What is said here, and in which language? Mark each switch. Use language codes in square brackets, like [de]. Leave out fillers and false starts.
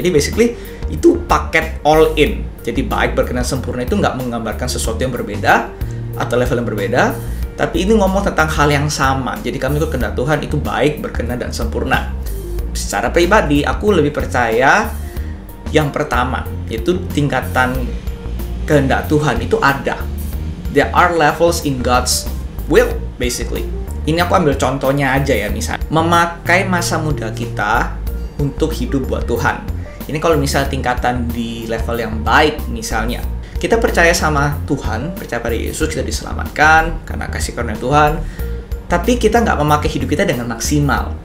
[id] Jadi basically itu paket all in. Jadi baik, berkenan, sempurna itu nggak menggambarkan sesuatu yang berbeda atau level yang berbeda, tapi ini ngomong tentang hal yang sama. Jadi kami ikut kehendak Tuhan itu baik, berkenan, dan sempurna. Secara pribadi, aku lebih percaya yang pertama, yaitu tingkatan kehendak Tuhan itu ada. [en] There are levels in God's will, basically. [id] Ini aku ambil contohnya aja ya, misalnya memakai masa muda kita untuk hidup buat Tuhan. Ini kalau misalnya tingkatan di level yang baik, misalnya kita percaya sama Tuhan, percaya pada Yesus, kita diselamatkan karena kasih karunia Tuhan, tapi kita nggak memakai hidup kita dengan maksimal.